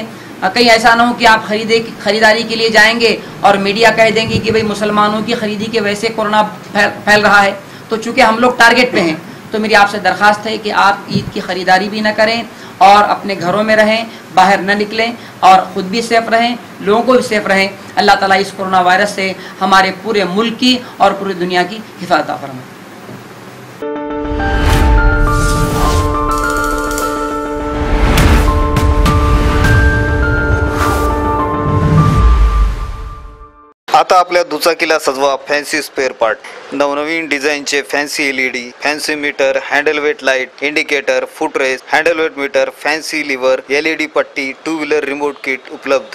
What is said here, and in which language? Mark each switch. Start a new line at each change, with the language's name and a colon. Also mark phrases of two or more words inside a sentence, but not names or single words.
Urdu: کہیں ایسا نہ ہو کہ آپ خریداری کے لیے جائیں گے اور میڈیا کہہ دیں گے کہ بھئی مسلمانوں کی خریدی کی وجہ سے کورونا پھیل رہا ہے، تو چونکہ ہم لوگ ٹارگٹ پہ ہیں تو میری آپ سے درخواست ہے کہ آپ عید کی خریداری بھی نہ کریں اور اپنے گھروں میں رہیں، باہر نہ نکلیں اور خود بھی سیف رہیں، لوگوں کو بھی سیف رہیں۔ اللہ تعالیٰ اس کورونا وائرس سے ہمارے پورے ملک کی اور پوری دنیا کی حفاظت فرمائے۔
Marathi: आता आपल्या दुचाकीला सजवा फॅन्सी स्पेअर पार्ट, नवनवीन डिझाईनचे फॅन्सी LED, फॅन्सी मीटर, हँडल वेट लाईट, इंडिकेटर, फुट रेस, हँडल वेट मीटर, फॅन्सी लिव्हर, LED पट्टी, 2 व्हीलर रिमोट किट उपलब्ध।